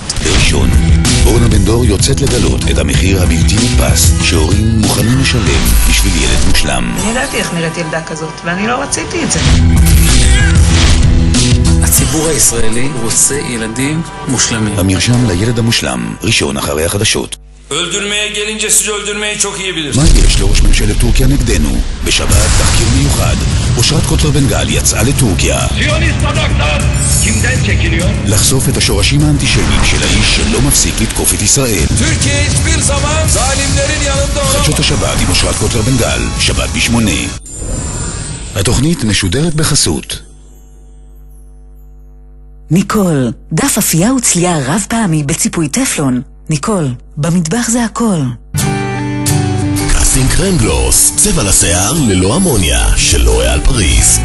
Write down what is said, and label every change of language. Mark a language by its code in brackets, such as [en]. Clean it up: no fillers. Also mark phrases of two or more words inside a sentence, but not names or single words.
[he] ראשון, אורנה בן דור יוצאת לגלות את המחיר הבלתי נתפס שהורים מוכנים לשלם בשביל ילד מושלם. אני ידעתי איך נראית ילדה כזאת, ואני לא רציתי את זה. הציבור הישראלי רוצה ילדים muşlamı. המרשם לילד המושלם, ראשון אחרי החדשות. [tr] Öldürmeye gelince sizi öldürmeyi çok iyi bilir. [he] מה יש לראש ממשלת טורקיה נגדנו? בשבת תחקיר מיוחד. אושרת קוטלר בן גל יצאה לטורקיה. [tr] Siyonist adaklar kimden çekiliyor? [he] לחשוף את השורשים האנטישמיים של האיש שלא מפסיק לתקוף את ישראל. [tr] Türkiye hiçbir zaman zalimlerin yanında olamaz. [he] חדשות השבת עם אושרת קוטלר בן גל, שבת ב8. התוכנית משודרת בחסות ניקול, דף אפייה וצלייה רב פעמי בציפוי טפלון. ניקול, במטבח זה הכל. קאסינג קרם גלוס, צבע לשיער ללא אמוניה, של לוריאל פריז.